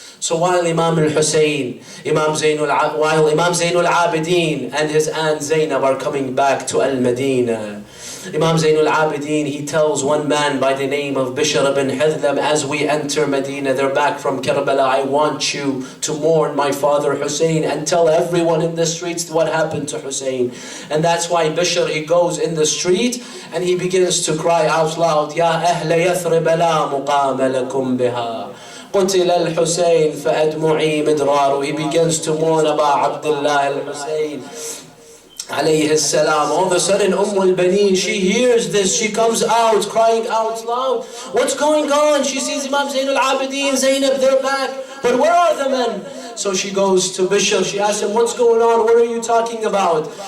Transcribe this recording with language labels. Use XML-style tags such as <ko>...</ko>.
<en>So while Imam al-Hussein, while Imam Zainul Abidin and his aunt Zainab are coming back to Al-Madinah, Imam Zainul Abidin, he tells one man by the name of Bishr ibn Hithlam, as we enter Medina, they're back from Karbala, I want you to mourn my father Hussein and tell everyone in the streets what happened to Hussein. And that's why Bishr, he goes in the street and he begins to cry out loud, Ya ahla Yathrib la muqama lakum biha.</en> <ar>قتل الحسين فأدمعي مدرار.</ar> <en>He begins to mourn about Abdullah al-Hussein alayhi salam. All of a sudden al-Baneen, she hears this, she comes out crying out loud. What's going on? She sees Imam Zainul Abidin, Zainab, they're back, but where are the men? So she goes to Bishr, she asks him, what's going on? What are you talking about?</en>